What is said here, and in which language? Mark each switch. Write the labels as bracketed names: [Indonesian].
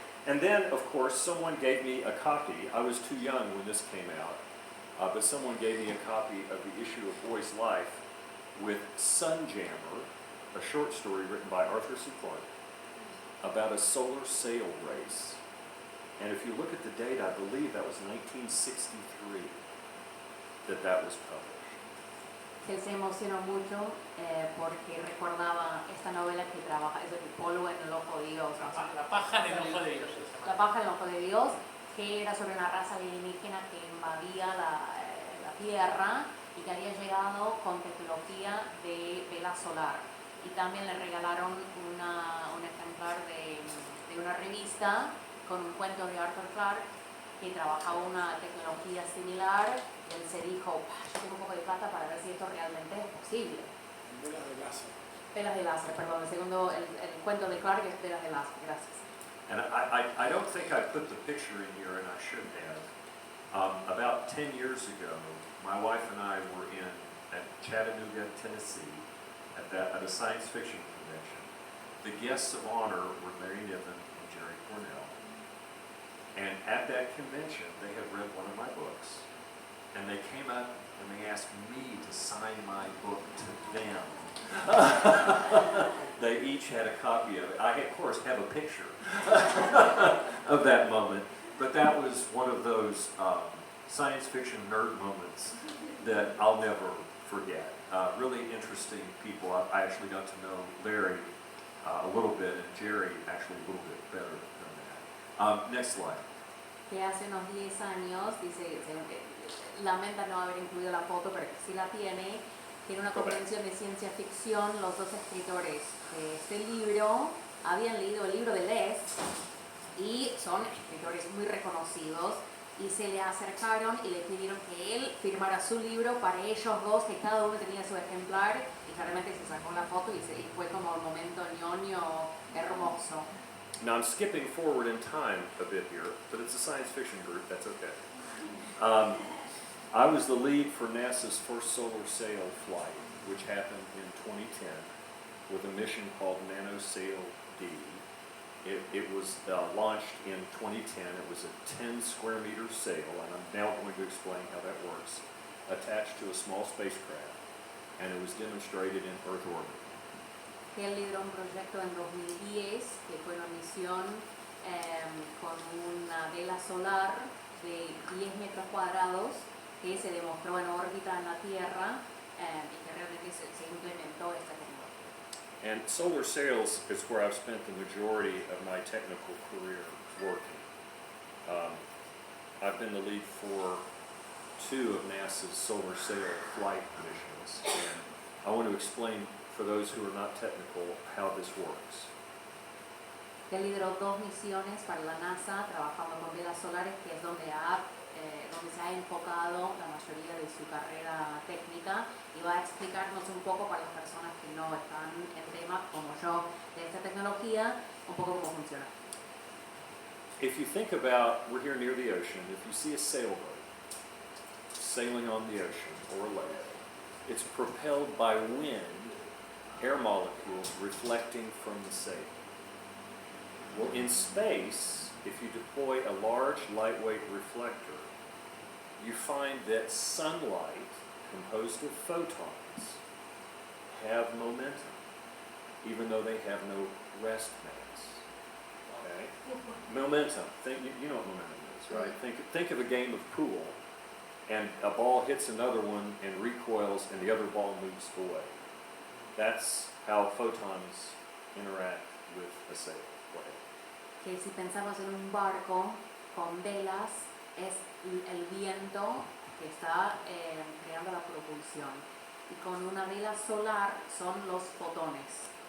[English] And then, of course, someone gave me a copy. I was too young when this came out, but someone gave me a copy of the issue of Boy's Life with Sunjammer, a short story written by Arthur C. Clarke, about a solar sail race. And if you look at the date, I believe that was 1963 that was published. [Spanish] Él se emocionó mucho porque recordaba esta novela que trabaja, es el polvo en el ojo de Dios. La paja en el ojo de Dios. La paja en el ojo de Dios, que era sobre una raza alienígena que invadía la Tierra y que había llegado con tecnología de vela solar. Y también le regalaron un ejemplar de una revista con un cuento de Arthur Clarke que trabajaba una tecnología similar. Él se dijo, yo tengo un poco de plata para ver si esto realmente es posible. Velas de láser. Velas de láser, perdón. El segundo, el cuento de Clarke es velas de láser. Gracias. [English] And I don't think I put the picture in here, and I should have. About 10 years ago, my wife and I were at Chattanooga, Tennessee, at a science fiction convention. The guests of honor were Larry Niven and Jerry Cornell. And at that convention, they had read one of my books. And they came up and they asked me to sign my book to them. they each had a copy of it. I, of course, have a picture of that moment, but that was one of those science fiction nerd moments that I'll never forget. Really interesting people. I actually got to know Larry a little bit, and Jerry actually a little bit better than that. Next slide. [Spanish] Que hace unos 10 años, dice, lamenta no haber incluido la foto, pero que sí la tiene, tiene una convención de ciencia ficción. Los dos escritores de este libro habían leído el libro de Les y son escritores muy reconocidos, y se le acercaron y le pidieron que él firmara su libro para ellos dos, que cada uno tenía su ejemplar, y claramente se sacó la foto y fue como un momento ñoño hermoso. [English] Now I'm skipping forward in time a bit here, but it's a science fiction group, that's okay. I was the lead for NASA's first solar sail flight, which happened in 2010 with a mission called NanoSail D. It was launched in 2010. It was a 10 square meter sail, and I'm now going to explain how that works, attached to a small spacecraft, and it was demonstrated in Earth orbit. [Spanish] Él lideró un proyecto en 2010 que fue una misión con una vela solar de 10 metros cuadrados que se demostró en órbita en la Tierra, y que realmente se implementó esta tecnología. [English] And solar sails is where I've spent the majority of my technical career working. I've been the lead for 2 of NASA's solar sail flight missions, and I want to explain for those who are not technical how this works. [Spanish] Él lideró 2 misiones para la NASA trabajando con velas solares, que es donde se ha enfocado la mayoría de su carrera técnica, y va a explicarnos un poco para las personas que no están en tema, como yo, de esta tecnología, un poco cómo funciona. [English] If you think about, we're here near the ocean, if you see a sailboat sailing on the ocean or a lake, it's propelled by wind, air molecules reflecting from the sail. Well, in space, if you deploy a large, lightweight reflector, you find that sunlight, composed of photons, have momentum, even though they have no rest mass. Okay? Momentum. You know what momentum is, right? Think of a game of pool, and a ball hits another one and recoils, and the other ball moves away. That's how photons interact with a sail. [Spanish] Que si pensamos en un barco con velas, es el viento que está creando la propulsión, y con una vela solar son los fotones.